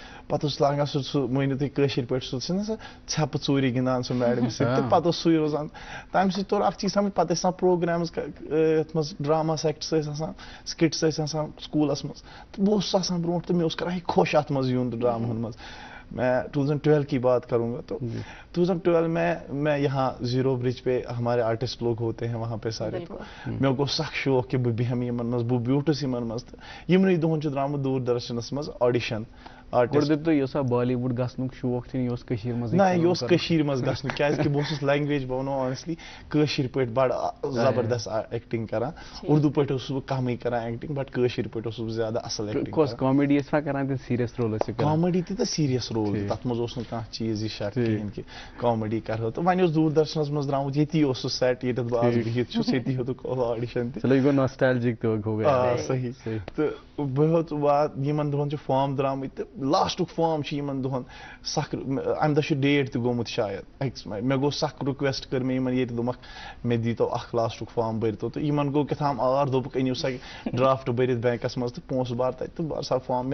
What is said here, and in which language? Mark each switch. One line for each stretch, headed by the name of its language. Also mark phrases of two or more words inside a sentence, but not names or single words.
Kashmiri: پتہٕ اوس لاگان سُہ مٲنِو تُہۍ کٲشِر پٲٹھۍ سُہ چھُنہ سُہ ژھٮ۪پہٕ ژوٗرِ گِنٛدان سُہ میڈمہِ سۭتۍ, تہٕ پتہٕ اوس سُے روزان. تَمہِ سۭتۍ توٚر اکھ چیٖز سمجھ, پتہٕ ٲسۍ آسان پروگرامٕز یتھ منٛز ڈراما سیکٹس ٲسۍ آسان, سکٹس ٲسۍ آسان سکوٗلس منٛز, تہٕ بہٕ اوسُس آسان برونٛٹھ تہٕ مےٚ اوس کران یہِ خۄش اتھ منٛز یُن تہٕ ڈراماہن منٛز.
Urdu: میں 2012 کی بات کروں گا, تو 2012 میں یہاں زیرو برج پہ ہمارے آرٹسٹ لوگ ہوتے ہیں وہاں پہ سارے,
Kashmiri: تو مےٚ گوٚو سخ شوق کہ بہٕ بیٚہمہٕ یِمن منٛز, بہٕ بیوٗٹھُس یِمن منٛز. تہٕ یِمنٕے دۄہن چھُ درٛامُت دوٗردرشنس منٛز آڈِشن تۄہہِ یہِ اوسا بالی وُڈ گژھنُک شوق کِنہٕ یہِ اوس کٔشیٖرِ منٛز؟ نہ یہِ اوس کٔشیٖرِ منٛز گژھنُک, کیٛازِکہِ بہٕ اوسُس لینگویج, بہٕ وَنو آنیسٹلی کٲشِر پٲٹھۍ بڑٕ زبردست ایکٹنگ کران. اردوٗ پٲٹھۍ اوسُس بہٕ کمٕے کران ایکٹنگ, بٹ کٲشِر پٲٹھۍ اوسُس بہٕ زیادٕ اصل ایکٹنگ. کۄس کامیڈی ٲسوا کران کِنہٕ سیٖریس رول ٲسِو کران؟ کامیڈی تہِ تہٕ سیٖریس رول, تتھ منٛز اوس نہٕ کانٛہہ چیٖز یہِ شرط کِہیٖنۍ کہِ کامیڈی کرہو. تہٕ وۄنۍ اوس دوٗردرشنس منٛز درٛامُت, ییٚتی اوس سُہ سیٹ ییٚتٮ۪تھ بہٕ آز بِہِتھ چھُس, ییٚتی ہیوٚتُکھ آڈِشن تہِ. چلو یہِ گوٚو ناسٹیلجِک تہِ
Urdu: ہو گیا.
Kashmiri: صحیح. تہٕ بہٕ ہیوٚت یِمن دۄہن چھِ فارم درٛامٕتۍ, تہٕ لاسٹُک فارم چھُ یِمن دۄہن سخ. امہِ دۄہ چھُ ڈیٹ تہِ گوٚمُت شاید أکِس, مےٚ گوٚو سخ رِکویسٹ کٔر مےٚ یِمن ییٚتہِ, دوٚپمکھ مےٚ دیٖتو اکھ لاسٹُک فارم بٔرتو. تہٕ یِمن گوٚو کیٛاہ تام آر, دوٚپُکھ أنِو سا ڈرافٹ بٔرِتھ بینکس منٛز تہٕ پونٛسہٕ بر تتہِ, تہٕ بر سا فارم.